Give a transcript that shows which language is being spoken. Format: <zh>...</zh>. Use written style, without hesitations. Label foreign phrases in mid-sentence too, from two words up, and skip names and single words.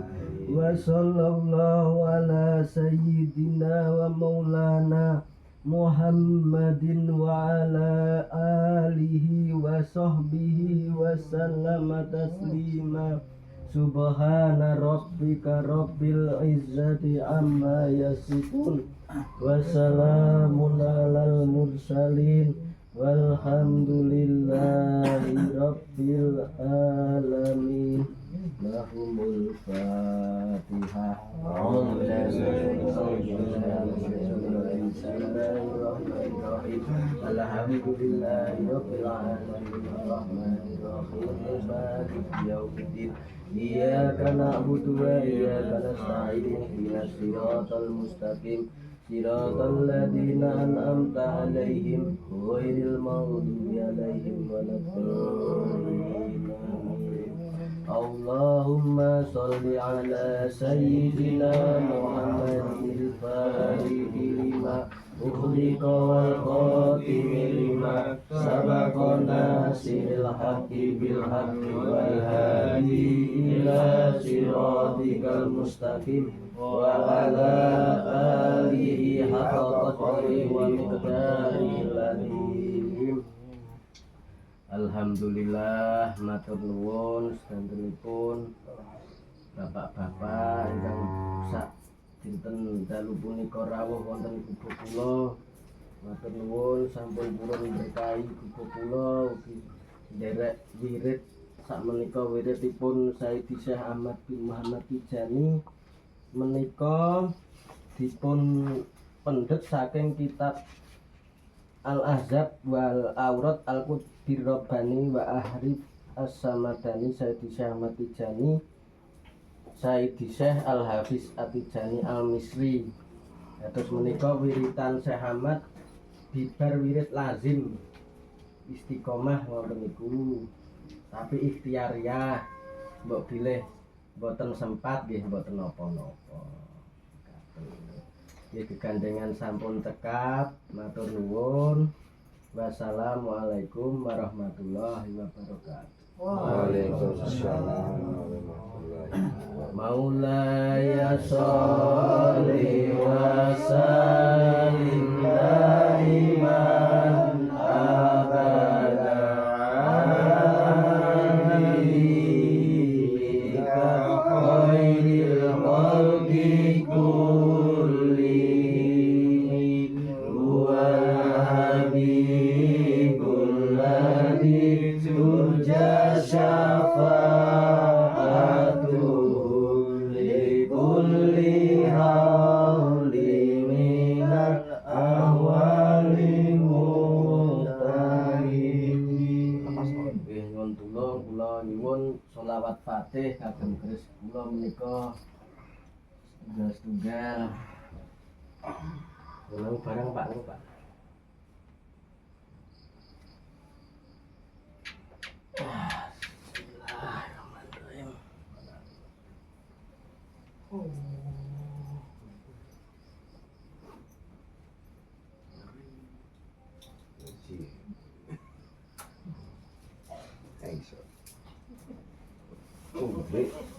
<ar>وصلى الله على سيدنا ومولانا محمد وعلى آله وصحبه وسلم تسليما. سبحان ربك رب العزة عما يصفون وسلام على المرسلين والحمد لله رب العالمين. لهم الفاتحة. بسم الله الرحمن الرحيم. الحمد لله رب العالمين. الرحمن الرحيم مالك يوم الدين. إياك نعبد وإياك نستعين. اهدنا الصراط المستقيم صراط الذين أنعمت عليهم غير المغضوب عليهم ولا الضالين. اللهم صل على سيدنا محمد الفاتح لما أغلق والخاتم لما سبق ناصر الحق بالحق والهادي إلى صراطك المستقيم وعلى آله حق قدره ومقداره العظيم.</ar> <jv>Alhamdulillah, matur nuwun sedantenipun bapak-bapak ingkang sak dinten dalu punika rawuh wonten kubu kula. Matur nuwun sampun purun berkahi kubu kula ugi nderek wirid sakmenika wiridipun Sayyidi Syekh Ahmad bin Muhammad Tijani menika dipun pendhet saking kitab Al-Ahzab wal Aurat Al-Qudbir Rabbani wa Ahrif As-Samadani Sayyidi Syekh Ahmad Tijani Sayyidi Syekh Al-Hafiz At-Tijani Al-Misri. Terus menika wiritan Syekh Ahmad bibar wirid lazim istiqomah ngoten niku. Tapi ikhtiariyah mbok bilih mboten sempat nggih mboten napa-napa. Ya kegandengan sampun tekap, matur nuwun.</jv> <ar>والسلام عليكم ورحمة الله وبركاته. وعليكم السلام ورحمة الله وبركاته. مولاي صل وسلم دائما أبدا بك خير الخلق كلهم هو الحبيب الذي ترجى شفاعته لكل هول من الأهوال مقتحم.</ar> <jv>Nyuwun tulung kula nyuwun sholawat Fatih kagem keris kula menika setunggal. Ulang barang Pak niku Pak. Bismillahirrahmanirrahim.</jv> <en>Thanks. Oh, great.</en>